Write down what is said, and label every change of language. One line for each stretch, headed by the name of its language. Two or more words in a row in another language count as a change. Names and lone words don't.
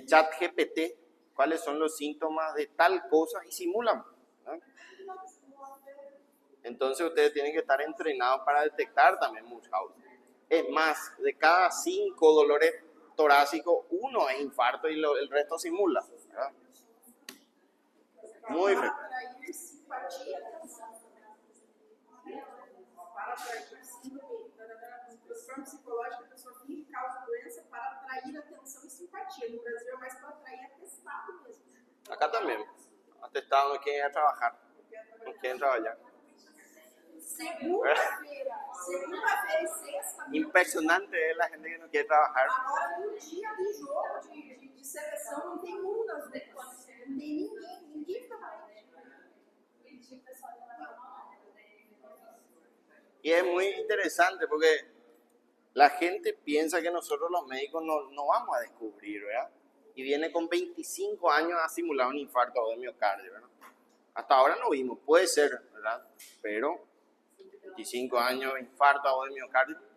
Spanish: En ChatGPT, cuáles son los síntomas de tal cosa y simulan, ¿no? Entonces ustedes tienen que estar entrenados para detectar también Munchausen. Es más, de cada 5 dolores torácicos, 1 es infarto y el resto simula, ¿verdad? Muy frecuente.
Portuguese: Para atrair síndrome da transtorno psicológico, a pessoa finge que causa doença para atrair atenção e simpatia. No Brasil é mais para atrair atestado mesmo.
Spanish: Acá también. Atestado no quieren ir a trabajar. No quieren trabajar.
Portuguese: Segunda-feira e sexta.
Spanish: Impresionante es la gente que no quiere trabajar.
Portuguese: Agora, no dia de jogo, de seleção, não tem nas ruas. Não tem ninguém fica mais.
Spanish: Y es muy interesante porque la gente piensa que nosotros los médicos no vamos a descubrir, ¿verdad? Y viene con 25 años a simular un infarto de miocardio, ¿verdad? Hasta ahora no vimos, puede ser, ¿verdad? Pero 25 años, infarto de miocardio.